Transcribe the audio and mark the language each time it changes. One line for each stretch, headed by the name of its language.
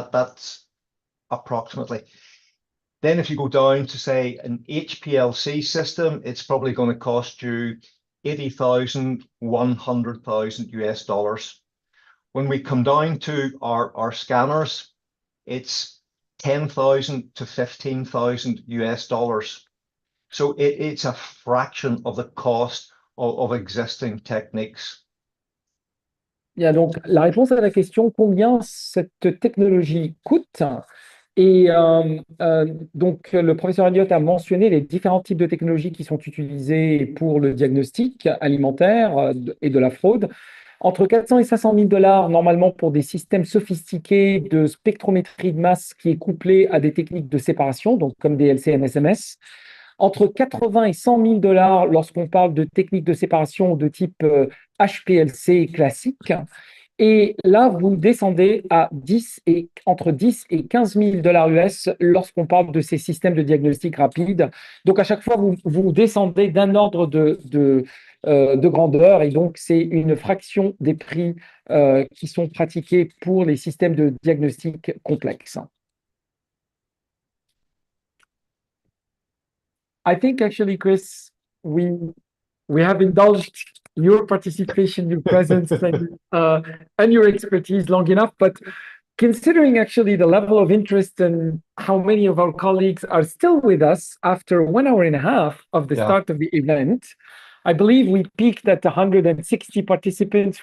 English: That's approximately. Then if you go down to say an HPLC system, it's probably going to cost you $80,000, $100,000 US. When we come down to our scanners, it's $10,000 to $15,000 US. So it's a fraction of the cost of existing techniques.
French: Bien, donc la réponse à la question combien cette technologie coûte. Et donc, le professeur Elliott a mentionné les différents types de technologies qui sont utilisées pour le diagnostic alimentaire et de la fraude. Entre 400 et 500 000 $ normalement pour des systèmes sophistiqués de spectrométrie de masse qui est couplé à des techniques de séparation, donc comme des LC-MS. Entre 80 et 100 000 $ lorsqu'on parle de techniques de séparation de type HPLC classique. Et là, vous descendez à entre 10 et 15 000 $ US lorsqu'on parle de ces systèmes de diagnostic rapide. Donc, à chaque fois, vous descendez d'un ordre de grandeur, et donc c'est une fraction des prix qui sont pratiqués pour les systèmes de diagnostic complexes.
English: I think actually, Chris, we have indulged your participation, your presence, and your expertise long enough. But considering actually the level of interest and how many of our colleagues are still with us after 1 hour and a half of the start of the event, I believe we peaked at 160 participants.